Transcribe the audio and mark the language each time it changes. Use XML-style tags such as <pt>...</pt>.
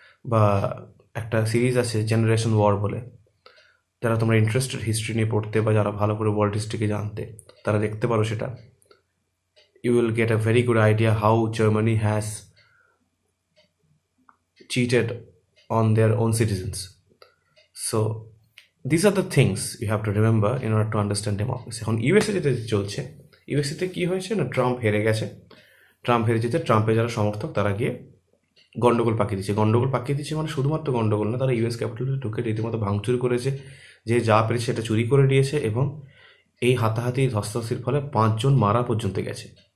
<bn>বা একটা সিরিজ আছে জেনারেশন ওয়ার বলে, যারা তোমরা ইন্টারেস্টেড হিস্ট্রি নিয়ে পড়তে বা যারা ভালো করে ওয়ার্ল্ড হিস্ট্রিকে জানতে, তারা দেখতে পারো সেটা।</bn> <en>You will get a very good idea how Germany has cheated on their own citizens. So these are the things you have to remember in order to understand democracy.</en> <bn>এখন ইউএসএ যেতে চলছে, ইউএসএতে কী হয়েছে না, ট্রাম্প হেরে গেছে। Trump হেরে যেতে ট্রাম্পের যারা সমর্থক তারা গিয়ে গন্ডগোল পাকিয়ে দিচ্ছে। মানে শুধুমাত্র গন্ডগোল না, তারা ইউএস ক্যাপিটালে ঢুকে রীতিমতো ভাঙচুর করেছে, যে যা পেরেছে সেটা চুরি করে দিয়েছে, এবং এই হাতাহাতি ধস্তাধস্তির ফলে 5 জন মারা পর্যন্ত গেছে।</bn>